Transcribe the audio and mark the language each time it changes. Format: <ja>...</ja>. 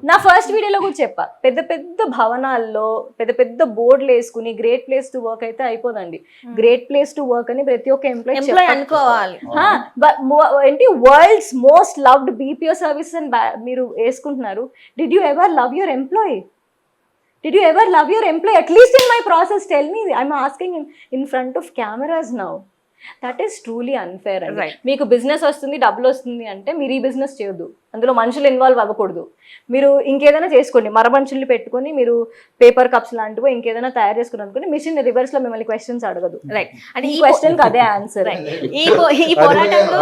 <te>నా ఫస్ట్ వీడియోలో కూడా చెప్పా, పెద్ద పెద్ద భవనాల్లో పెద్ద పెద్ద బోర్డులు వేసుకుని గ్రేట్ ప్లేస్ టు వర్క్ అయితే అయిపోదండి. గ్రేట్ ప్లేస్ టు వర్క్ అని ప్రతి ఒక్క ఎంప్లాయీ అనుకోవాలి. ఏంటి world's most loved BPO services అని మీరు వేసుకుంటున్నారు.</te> <en>Did you ever love your employee? Did you ever love your employee? At least in my process, tell me. I'm asking in front of cameras now. That is truly unfair. Right.</en> <te>మీకు business వస్తుంది, డబ్బులు వస్తుంది అంటే మీరు ఈ business చేయొద్దు. అందులో మనుషులు ఇన్వాల్వ్ అవ్వకూడదు. మీరు ఇంకేదైనా చేసుకోండి, మరమనుషుల్ని పెట్టుకొని మీరు పేపర్ కప్స్ లాంటివి ఇంకేదైనా తయారు చేసుకుని అనుకోండి. మిషన్ రివర్స్ లో మిమ్మల్ని క్వశ్చన్స్ అడగదు. రైట్. అంటే ఈ క్వశ్చన్ కి అదే ఆన్సర్. ఈ పోరాటంలో</te>